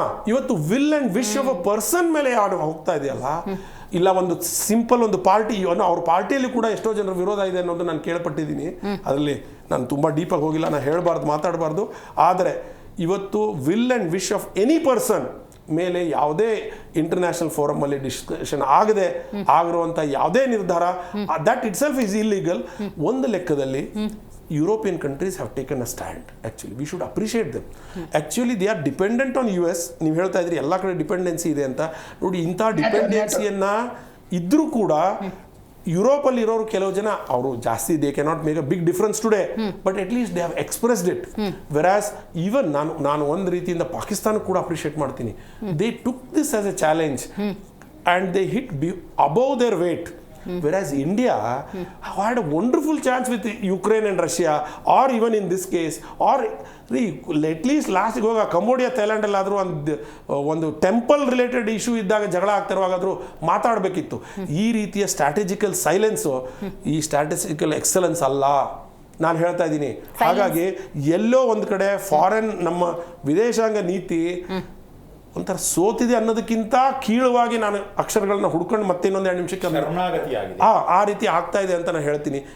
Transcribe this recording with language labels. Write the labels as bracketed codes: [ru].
[kn] ಇವತ್ತು [en] will and wish of a person [kn] ಮೇಲೆ ಹೋಗ್ತಾ ಇದೆಯಲ್ಲ. ಇಲ್ಲ ಒಂದು ಸಿಂಪಲ್ ಒಂದು ಪಾರ್ಟಿ, ಅವ್ರ ಪಾರ್ಟಿಯಲ್ಲಿ ಕೂಡ ಎಷ್ಟೋ ಜನರ ವಿರೋಧ ಇದೆ ಅನ್ನೋದು ನಾನು ಕೇಳ್ಪಟ್ಟಿದ್ದೀನಿ. ಅದರಲ್ಲಿ ನಾನು ತುಂಬ ಡೀಪಾಗಿ ಹೋಗಿಲ್ಲ, ನಾನು ಹೇಳಬಾರ್ದು, ಮಾತಾಡಬಾರ್ದು. ಆದರೆ ಇವತ್ತು [en] will and wish of any person [kn] ಮೇಲೆ ಯಾವುದೇ ಇಂಟರ್ನ್ಯಾಷನಲ್ ಫೋರಮ್ ಅಲ್ಲಿ ಡಿಸ್ಕಷನ್ ಆಗದೆ ಆಗಿರುವಂಥ ಯಾವುದೇ ನಿರ್ಧಾರ, [en] That itself is illegal. [kn] ಒಂದು ಲೆಕ್ಕದಲ್ಲಿ [en] European countries have taken a stand. Actually, we should appreciate them. Actually, they are dependent on US. [kn] ನೀವು ಹೇಳ್ತಾ ಇದ್ರಿ ಎಲ್ಲ ಕಡೆ ಡಿಪೆಂಡೆನ್ಸಿ ಇದೆ ಅಂತ. ನೋಡಿ, ಇಂಥ ಡಿಪೆಂಡೆನ್ಸಿಯನ್ನ ಇದ್ರೂ ಕೂಡ ಯುರೋಪಲ್ಲಿ ಇರೋರು ಕೆಲವು ಜನ ಅವರು ಜಾಸ್ತಿ [en] They cannot make a big difference today, but at least they have expressed it. Whereas even [kn] ನಾನು ಒಂದು ರೀತಿಯಿಂದ ಪಾಕಿಸ್ತಾನ ಕೂಡ ಅಪ್ರಿಷಿಯೇಟ್ ಮಾಡ್ತೀನಿ. [en] They took this as a challenge and they hit above their weight. Whereas India had a wonderful chance with Ukraine and Russia, or even in this case, or at least last [kn] ಹೋಗ Cambodia Thailand ಅಲ್ಲಾದರೂ ಒಂದು temple related issue ಇದ್ದಾಗ ಜಗಳ ಆಗ್ತಿರುವಾಗಾದರೂ ಮಾತಾಡಬೇಕಿತ್ತು. ಈ ರೀತಿಯ strategical silence ಈ strategical excellence ಅಲ್ಲ, ನಾನು ಹೇಳ್ತಾ ಇದ್ದೀನಿ. ಹಾಗಾಗಿ ಎಲ್ಲೋ ಒಂದು ಕಡೆ ಫಾರಿನ್ ನಮ್ಮ ವಿದೇಶಾಂಗ ನೀತಿ ಒಂಥರ ಸೋತಿದೆ ಅನ್ನೋದಕ್ಕಿಂತ ಕೀಳವಾಗಿ ನಾನು ಅಕ್ಷರಗಳನ್ನ ಹುಡ್ಕೊಂಡು ಮತ್ತೆ ಇನ್ನೊಂದು 2 ನಿಮಿಷಕ್ಕೆ ಆ ರೀತಿ ಆಗ್ತಾ ಇದೆ ಅಂತ ನಾನು ಹೇಳ್ತೀನಿ.